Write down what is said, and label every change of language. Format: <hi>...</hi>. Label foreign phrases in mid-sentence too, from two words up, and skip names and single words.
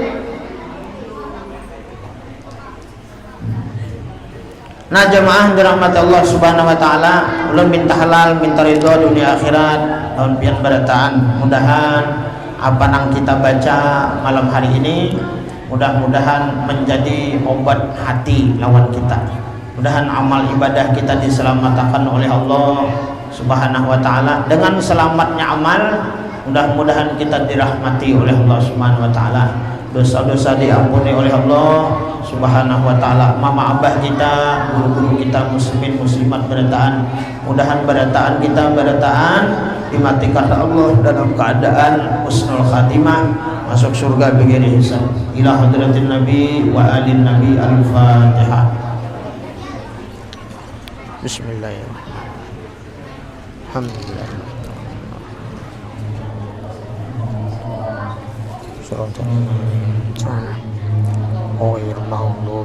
<bjn>Nah jemaah dirahmati</bjn> <ar>الله سبحانه وتعالى,</ar> <bjn>ulun minta halal, minta ridho dunia akhirat, tahun pian barataan. Mudahan apa nang kita baca malam hari ini, mudah-mudahan menjadi obat hati lawan kita.</bjn> <id>Mudahan amal ibadah kita diselamatkan oleh</id> <ar>الله سبحانه وتعالى.</ar> <id>Dengan selamatnya amal, mudah-mudahan kita dirahmati oleh</id> <ar>الله سبحانه وتعالى.</ar> <id>Dosa-dosa diampuni oleh</id> <ar>الله سبحانه وتعالى.</ar> <bjn>Mama abah kita, guru-guru kita, muslimin muslimat berataan, mudahan berataan kita dimatikan Allah dalam keadaan</bjn> <ar>حسن الخاتمة,</ar> <bjn>masuk surga</bjn> <ar>بغير حساب. إلى حضرة النبي وآل النبي. Al-Fatihah. Bismillahirrahmanirrahim. Alhamdulillah. Oh, يا الله.</ar>